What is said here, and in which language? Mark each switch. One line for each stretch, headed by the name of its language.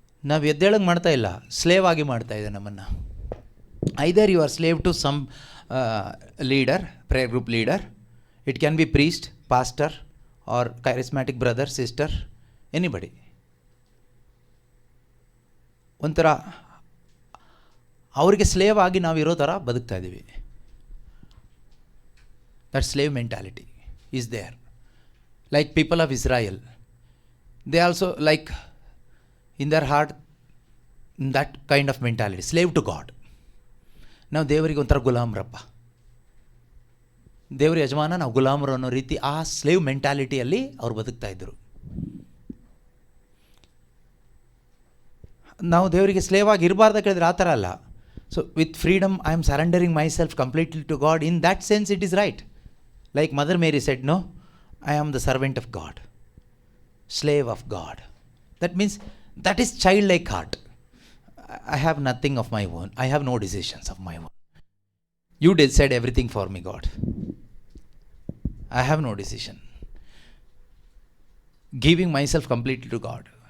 Kannada: ನಾವು ಎದ್ದೇಳಂಗೆ ಮಾಡ್ತಾ ಇಲ್ಲ, ಸ್ಲೇವ್ ಆಗಿ ಮಾಡ್ತಾ ಇದೆ ನಮ್ಮನ್ನು.
English: Either you are slave to some leader, prayer group leader, it can be priest, pastor or charismatic brother, sister, anybody.
Kannada: ಒಂಥರ ಅವರಿಗೆ ಸ್ಲೇವ್ ಆಗಿ ನಾವು ಇರೋ ಥರ ಬದುಕ್ತಾ ಇದ್ದೀವಿ.
English: That slave mentality is there. Like people of Israel, they also like in their heart that kind of mentality, slave to God.
Kannada: ನಾವು ದೇವರಿಗೆ ಒಂಥರ ಗುಲಾಮರಪ್ಪ, ದೇವರ ಯಜಮಾನ, ನಾವು ಗುಲಾಮರು ಅನ್ನೋ ರೀತಿ ಆ ಸ್ಲೇವ್ ಮೆಂಟಾಲಿಟಿಯಲ್ಲಿ ಅವ್ರು ಬದುಕ್ತಾ ಇದ್ದರು. ನಾವು ದೇವರಿಗೆ ಸ್ಲೇವ್ ಆಗಿ ಇರಬಾರ್ದು ಕೇಳಿದ್ರೆ ಆ ಥರ ಅಲ್ಲ.
English: So with freedom I am surrendering myself completely to God. In that sense it is right. Like Mother Mary said, no, I am the servant of God, slave of God. That means that is childlike heart. I have nothing of my own. I have no decisions of my own. You decide everything for me, God. I have no decision. Giving myself completely to God.